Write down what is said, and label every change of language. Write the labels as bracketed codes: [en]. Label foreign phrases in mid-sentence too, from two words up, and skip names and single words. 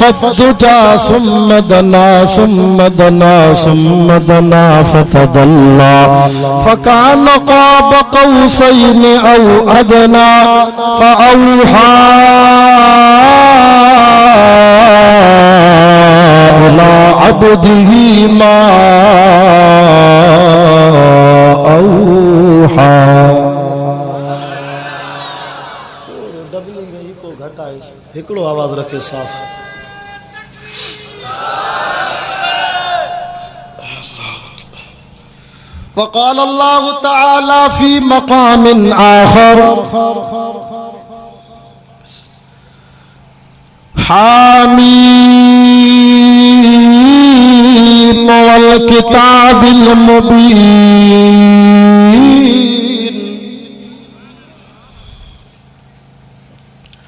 [ar] الدجى ثم دنا ثم دنا ثم دنا فتدلى فكان قاب قوسين أو أدنى فأوحى إلى عبده ما أوحى. [sd] हिकिड़ो आवाज़ रखे साफ़ [ar] وقال الله تعالى في مقام آخر حميم والكتاب المبين